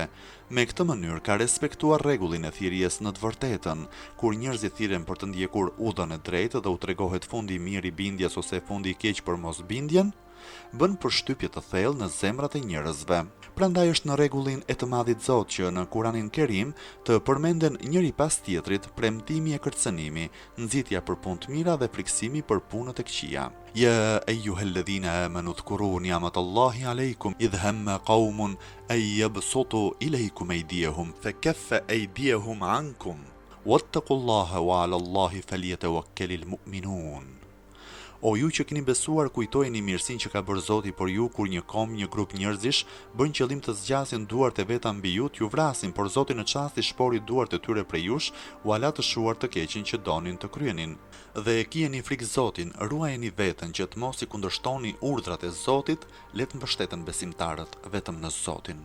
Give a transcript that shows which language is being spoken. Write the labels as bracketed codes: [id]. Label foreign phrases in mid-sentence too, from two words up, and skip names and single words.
[sq] Me këtë mënyrë ka respektuar rregullin e thirrjes në të vërtetën, kur njerëzit thirren për të ndjekur udhën e drejtë dhe u tregohet fundi i mirë i bindjes ose fundi i keq për mosbindjen. bën përshtypje të thellë në zemrat e njerëzve. Prandaj është në rregullin e të Madhit Zot që në Kuranin Kerim të përmenden njëri pas tjetrit premtimi e kërcënimi, nxitja për punë të mira dhe friksimi për punët e këqija. [ar] يا أيها الذين آمنوا اذكروا نعمة الله عليكم إذ هم قوم أن يبسطوا إليكم أيديهم فكف أيديهم عنكم واتقوا الله وعلى الله فليتوكل المؤمنون. [sq] O ju që keni besuar, kujtojeni mirësinë që ka bërë Zoti për ju kur një kom, një grup njerëzish bën qëllim të zgjasin duart e veta mbi ju, t'ju vrasin, por Zoti në çasti shpori duart e tyre prej jush, u ala të shuar të keqin që donin të kryenin. Dhe kijeni frikë Zotin, ruajeni veten që të mos i kundërshtoni urdhrat e Zotit, le të mbështeten besimtarët vetëm në Zotin.